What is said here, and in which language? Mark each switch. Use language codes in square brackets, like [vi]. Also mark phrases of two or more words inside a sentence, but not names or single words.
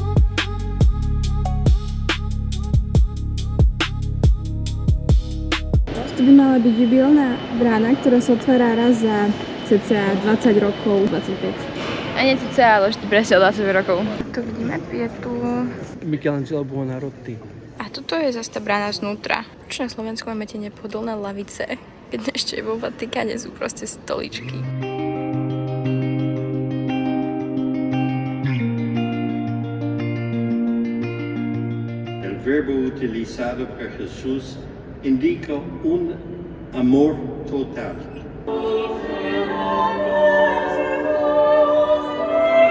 [sk] Tu by mala byť jubilná brána, ktorá sa otvára raz za cca 20 rokov, 25. A nie cca, ale ešte presne 20 rokov. Tu vidíme pietu. Michelangelo Buonarroti. A toto je zase tá brána znútra. Čo na Slovensku máme tie nepohodlné lavice, keď ešte vo Vatikáne sú proste stoličky. [es] El verbo utilizado por Jesús indica un amor total.